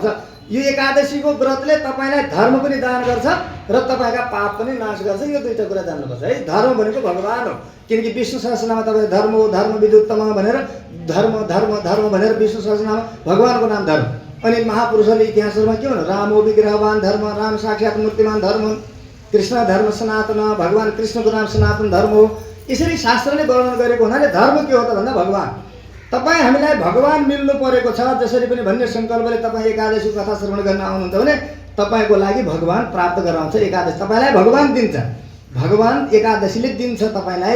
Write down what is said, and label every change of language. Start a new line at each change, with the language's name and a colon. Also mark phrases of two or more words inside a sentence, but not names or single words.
Nepali: यो एकादशीको व्रतले तपाईँलाई धर्म पनि दान गर्छ र तपाईँका पाप पनि नाश गर्छ। यो दुईवटा कुरा जान्नुपर्छ है। धर्म भनेको भगवान् हो, किनकि विष्णु सहस्रनाममा तपाईँ धर्म हो,
Sanskrit: धर्म विद्युत्तम
Nepali: भनेर धर्म धर्म धर्म भनेर विष्णु सहस्रनाममा भगवान्को नाम धर्म। अनि महापुरुषहरूले इतिहासहरूमा के भन्नु,
Sanskrit: राम हो विग्रहवान धर्म, राम साक्षात् मूर्तिमान धर्म, कृष्ण धर्म सनातन,
Nepali: भगवान् कृष्णको नाम सनातन धर्म हो। यसरी शास्त्रले वर्णन गरेको हुनाले धर्म के हो त भन्दा भगवान्। तपाईँ हामीलाई भगवान् मिल्नु परेको छ जसरी पनि भन्ने सङ्कल्पले तपाईँ एकादशीको कथा श्रवण गर्न आउनुहुन्छ भने तपाईँको लागि भगवान् प्राप्त गराउँछ। एकादशी तपाईँलाई भगवान् दिन्छ, भगवान् एकादशीले दिन्छ तपाईँलाई।